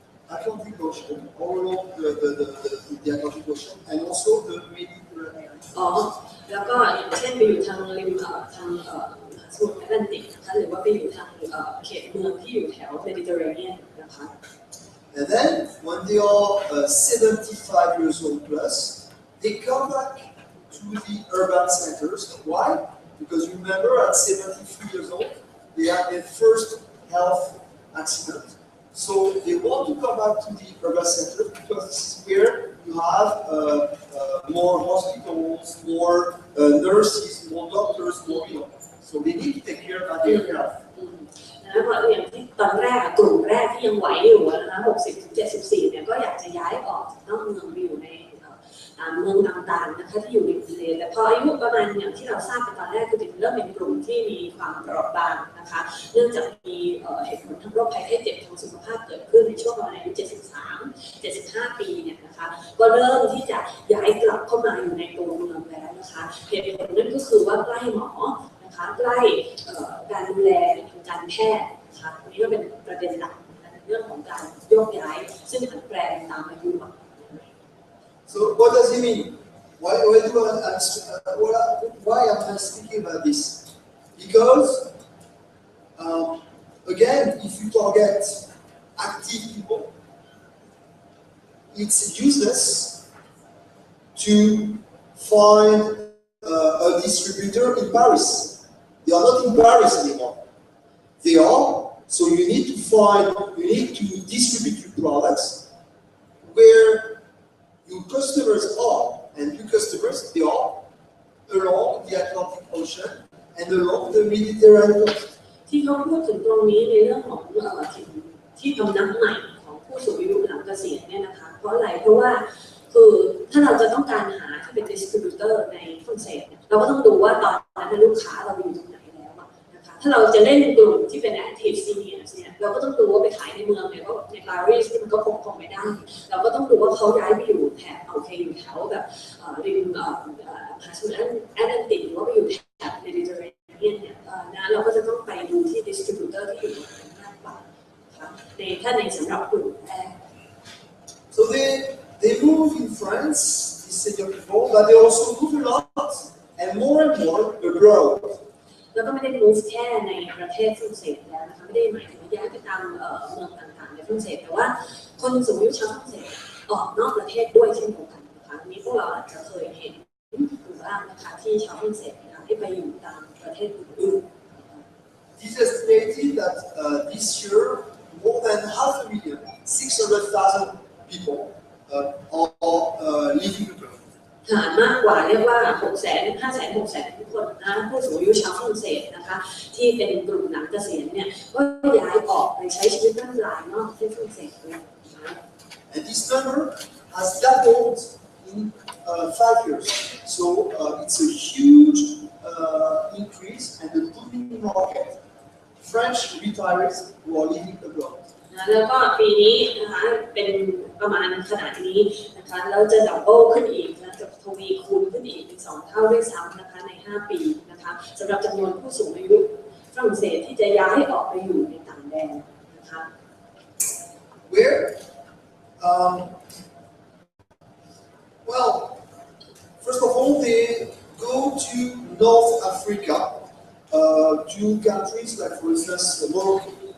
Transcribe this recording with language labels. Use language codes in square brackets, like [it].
[en] Atlantic Ocean, all along the Atlantic Ocean, and also the Mediterranean. [th] อ๋อแล้วก็อย่างเช่นไปอยู่ทางริมทางสมุทรแอตแลนติกนะคะหรือว่าไปอยู่ทางเขตเมืองที่อยู่แถวเมดิเตอร์เรเนียนนะคะ [en] And then, when they are 75 years old plus, they come back to the urban centers. Why? Because remember, at 73 years old, they had their first health accident. So they want to come back to the urban centers because this is where you have more hospitals, more nurses, more doctors, more people. So they need to take care of their health. [th] นะเพราะอย่างที่ตอนแรกกลุ่มแรกที่ยังไหวอยู่นะคะ60-74เนี่ยก็อยากจะย้ายออกจากนอกเมืองไปอยู่ในเมืองต่างๆนะคะที่อยู่ริมทะเลแต่พออายุประมาณอย่างที่เราทราบไปตอนแรกคือเริ่มเป็นกลุ่มที่มีความเปราะบางนะคะเนื่องจากมีเหตุผลทางโรคภัยไข้เจ็บทางสุขภาพเกิดขึ้นในช่วงประมาณอายุ 73-75 ปีเนี่ยนะคะก็เริ่มที่จะย้ายกลับเข้ามาอยู่ในตัวเมืองแล้วนะคะเหตุผลนั่นก็คือว่าใกล้หมอใกล้การดูแลทางการแพทย์นะคะอันนี้ก็เป็นประเด็นหลักในเรื่องของการโยกย้ายซึ่งผันแปรตามอายุ [en] So what does it mean? Why am I speaking about this? Because again, if you target active people, it's useless to find a distributor in Paris. They are not in Paris anymore. They are, so you need to distribute your products where your customers are, and your customers, they are along the Atlantic Ocean and along the Mediterranean coast. [th] ที่เขาพูดถึงตรงนี้ในเรื่องของที่พำนักใหม่ของผู้สูงอายุหลังเกษียณเนี่ยนะคะเพราะอะไรเพราะว่าคือถ้าเราจะต้องการหาที่เป็น distributor ในฝรั่งเศสเราก็ต้องดูว่าตอนนั้นลูกค้าเราอยู่ตรงไหนแล้วนะคะถ้าเราจะเล่นกลุ่มที่เป็น active seniors เนี่ยเราก็ต้องดูว่าไปขายในเมืองเนี่ยก็ในปารีสที่มันก็คงไม่ได้เราก็ต้องดูว่าเขาย้ายไปอยู่แถบโอเคอยู่แถวแบบ ริมมหาสมุทรแอตแลนติกหรือว่าไปอยู่แถบเมดิเตอร์เรเนียนเนี่ยนะเราก็จะต้องไปดูที่ distributor ที่อยู่ตรงนั้นมากกว่าถ้าในสำหรับกลุ่มแรก [en] So they move in France, these senior people, but they also move a lot and more abroad. [th] แล้วก็ไม่ได้ move แค่ในประเทศฝรั่งเศสแล้วนะคะไม่ได้หมายถึงย้ายไปตามเมืองต่างๆในฝรั่งเศสแต่ว่าคนสูงอายุชาวฝรั่งเศสออกนอกประเทศด้วยเช่นเดียวกัน นะคะนี้พวกเราอาจจะเคยเห็นอยู่บ้างนะคะที่ชาวฝรั่งเศสให้ไปอยู่ตามประเทศอื่น [en] It is estimated that this year more than 500,000, 600,000 people are leaving abroad. [th] มากกว่าเรียกว่า500,000 คนนะผู้สูงอายุชาวฝรั่งเศสนะคะที่เป็นกลุ่มหลังเกษียณเนี่ยก็ย้ายออกไปใช้ชีวิตบ้านปลายนอกประเทศฝรั่งเศสเลย [en] And this number has doubled in 5 years. So it's a huge increase and a booming market. French retirees who are living abroad. [th] แล้วก็ปีนี้นะคะเป็นประมาณขนาดนี้นะคะแล้วจะดับเบิลขึ้นอีกนะจะทวีคูณขึ้นอีกเป็น2 เท่าด้วยซ้ำนะคะใน5 ปีนะคะสำหรับจำนวนผู้สูงอายุฝรั่งเศสที่จะย้ายออกไปอยู่ในต่างแดนนะคะ [en] Where? Well, first of all, they go to North Africa, to countries like, for instance, Morocco.